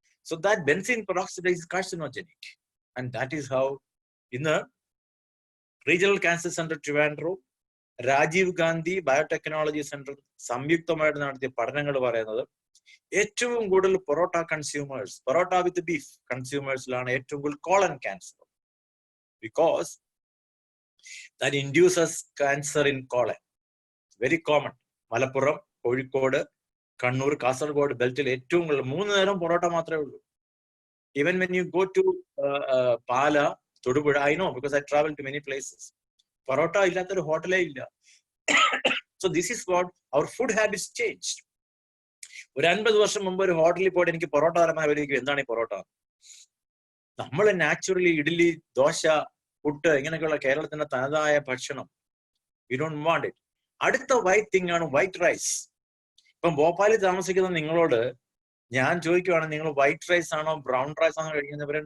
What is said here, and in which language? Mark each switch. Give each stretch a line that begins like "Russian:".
English: so that benzene peroxidise is carcinogenic, and that is how
Malayalam: ഇന്ന് regional cancer centre Trivandrum, Rajeev Gandhi biotechnology centre സംയുക്തമായിട്ട് നടത്തിയ പഠനങ്ങൾ പറയുന്നത് ഏറ്റവും കൂടുതൽ പൊറോട്ട കൺസ്യൂമേഴ്സ്, പൊറോട്ട വിത്ത് ബീഫ് കൺസ്യൂമേഴ്സിലാണ് ഏറ്റവും കൂടുതൽ colon cancer.
English: Because that induces cancer in colon. Very common.
Malayalam: Malappuram, Kozhikode, Kannur, Kasaragod ബെൽറ്റിൽ ഏറ്റവും കൂടുതൽ 3 നേരം പൊറോട്ട മാത്രമേ ഉള്ളൂ.
English: Even when you go to Pala, Todupuzha, I know because I travel to many places.
Malayalam: Parotta ഇല്ലാത്തൊരു ഹോട്ടലേ ഇല്ല.
English: So this is what our food habits changed.
Malayalam: ഒരു 50 വർഷം മുമ്പ് ഒരു ഹോട്ടലിൽ പോയിട്ട് എനിക്ക് പൊറോട്ട തരാൻ എന്താണ് ഈ പൊറോട്ട? നമ്മൾ നാച്ചുറലി ഇഡ്ഡലി, ദോശ, പുട്ട് ഇങ്ങനെയൊക്കെയുള്ള കേരളത്തിന്റെ തനതായ ഭക്ഷണം.
English: We don't want it.
Malayalam: അടുത്ത വൈറ്റ് തിങ് ആണ് വൈറ്റ് റൈസ്. ഇപ്പം ഭോപ്പാലിൽ താമസിക്കുന്ന നിങ്ങളോട് ഞാൻ ചോദിക്കുവാണ്, നിങ്ങൾ വൈറ്റ് റൈസ് ആണോ ബ്രൗൺ റൈസ് ആണോ കഴിക്കുന്നവരെ?